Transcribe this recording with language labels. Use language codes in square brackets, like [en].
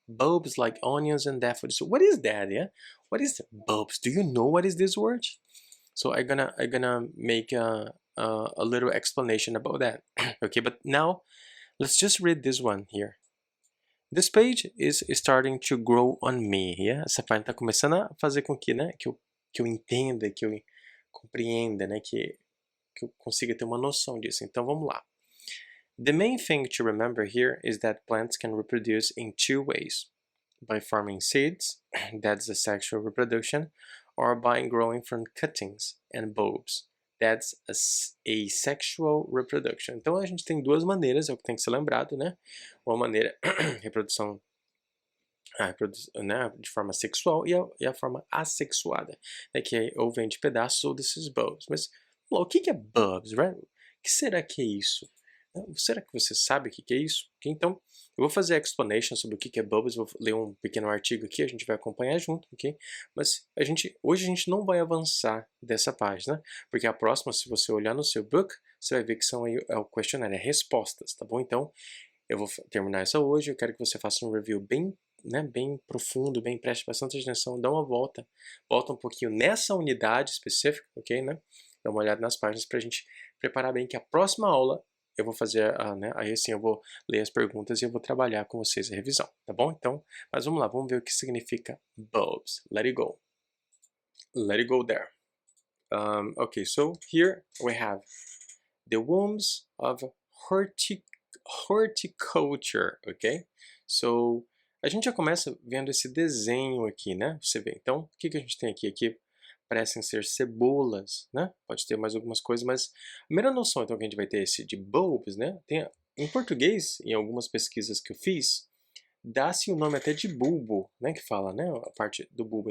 [en] Bulbs like onions and daffodils. So what is that, yeah? What is bulbs? Do you know what is this word? So I'm gonna make a little explanation about that. Okay, but now let's just read this one here. This page is starting to grow on me, yeah? [pt] Essa página tá começando a fazer com que, né, que eu entenda, que eu compreenda, né, que eu consiga ter uma noção disso. Então vamos lá. [en] The main thing to remember here is that plants can reproduce in 2 ways. By forming seeds, that's asexual reproduction, or by growing from cuttings and bulbs, that's asexual reproduction. [pt] Então a gente tem 2 maneiras, é o que tem que ser lembrado, né? Uma maneira, reprodução né, de forma sexual e a forma assexuada, né, que ou vem de pedaços ou desses bulbs. Mas o que é bulbs, right? O que será que é isso? Será que você sabe o que é isso? Então, eu vou fazer a explanation sobre o que é bulbs, vou ler um pequeno artigo aqui, a gente vai acompanhar junto, ok? Mas hoje a gente não vai avançar dessa página, porque a próxima, se você olhar no seu book, você vai ver que são aí, é o questionário, é respostas, tá bom? Então, eu vou terminar essa hoje, eu quero que você faça um review bem profundo, preste bastante atenção, dá uma volta um pouquinho nessa unidade específica, ok, né? Dá uma olhada nas páginas pra gente preparar bem que a próxima aula eu vou fazer, aí assim eu vou ler as perguntas e eu vou trabalhar com vocês a revisão, tá bom? Então, mas vamos lá, vamos ver o que significa bulbs. [en] Let it go. Let it go there. Okay, so here we have the wombs of horticulture, okay? So [pt] a gente já começa vendo esse desenho aqui, né? Você vê. Então, o que que a gente tem aqui? Aqui parecem ser cebolas, né? Pode ter mais algumas coisas, mas a primeira noção, então, que a gente vai ter esse de bulbs, né? Em português, em algumas pesquisas que eu fiz, dá-se o nome até de bulbo, né? Que fala, né? A parte do bulbo.